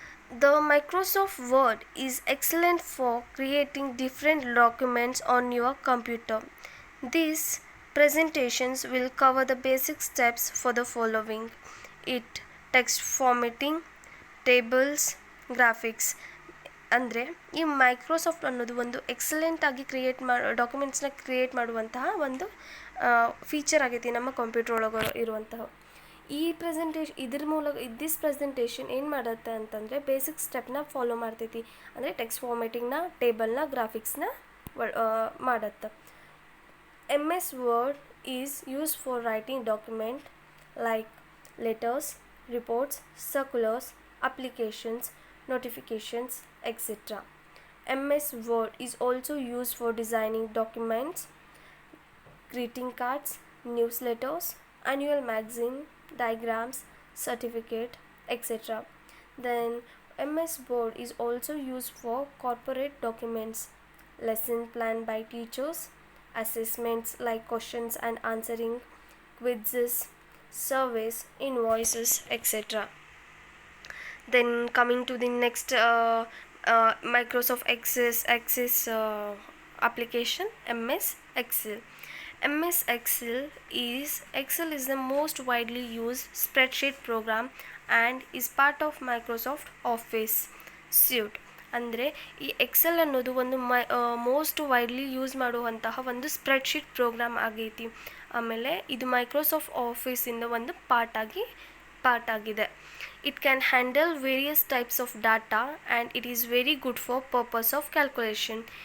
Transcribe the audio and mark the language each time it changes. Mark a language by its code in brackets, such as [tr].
[en] The Microsoft Word is excellent for creating different documents on your computer. These presentations will cover the basic steps for the following: it text formatting, tables, graphics. [kn] ಅಂದರೆ ಈ Microsoft ಅನ್ನೋದು ಒಂದು excellent ಆಗಿ ಡಾಕ್ಯುಮೆಂಟ್ಸ್ನ create ಮಾಡುವಂತಹ ಒಂದು feature ಆಗೈತಿ ನಮ್ಮ computer ಒಳಗೆ ಇರುವಂತಹ. ಈ ಇದ್ರ ಮೂಲಕ ದಿಸ್ ಪ್ರೆಸೆಂಟೇಷನ್ ಏನು ಮಾಡುತ್ತೆ ಅಂತಂದರೆ ಬೇಸಿಕ್ ಸ್ಟೆಪ್ನ ಫಾಲೋ ಮಾಡ್ತೈತಿ. ಅಂದರೆ ಟೆಕ್ಸ್ಟ್ ಫಾರ್ಮೇಟಿಂಗ್ನ, ಟೇಬಲ್ನ, ಗ್ರಾಫಿಕ್ಸ್ನ ಮಾಡುತ್ತೆ. [en] MS Word is used for writing document like letters, reports, circulars, applications, notifications, etc. MS Word is also used for designing documents, greeting cards, newsletters, annual magazine, diagrams, certificate, etc. Then MS Word is also used for corporate documents, lesson plan by teachers, assessments like questions and answering, quizzes, surveys, invoices, etc. Then coming to the next Microsoft Access application, MS Excel. MS Excel is the most widely used spreadsheet program and is part of Microsoft Office suite. [kn] ಅಂದರೆ ಈ Excel ಅನ್ನೋದು ಒಂದು most widely use ಮಾಡುವಂತಹ ಒಂದು spreadsheet program ಆಗೈತಿ. ಆಮೇಲೆ ಇದು Microsoft ಆಫೀಸಿಂದ ಒಂದು ಪಾರ್ಟ್ ಆಗಿದೆ. [en] It can handle various types of data and it is very good for purpose of calculation.